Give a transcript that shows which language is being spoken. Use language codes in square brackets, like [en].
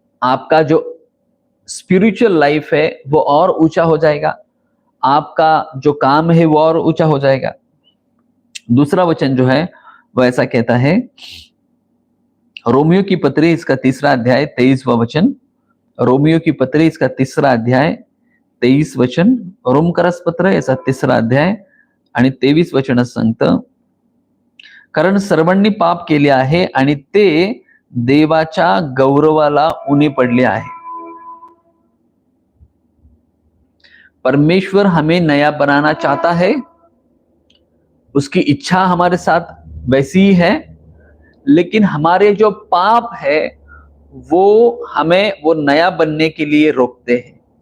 [hi] आपका जो spiritual life है वो और ऊंचा हो जाएगा, आपका जो काम है वो और ऊंचा हो जाएगा। दूसरा वचन जो है वो ऐसा कहता है, रोमियो की पत्री इसका 3 अध्याय 23वां वचन, रोमियो की पत्री इसका 3रा अध्याय 23 वचन, [mr] रोमकरस पत्र याचा 3रा अध्याय आणि 23 वचन सांगतं, कारण सर्वांनी पाप केले आहे आणि ते देवाच्या गौरवाला उणे पडले आहे. [hi] परमेश्वर हमें नया बनाना चाहता है, उसकी इच्छा हमारे साथ वैसी ही है, लेकिन हमारे जो पाप है वो हमें वो नया बनने के लिए रोकते हैं.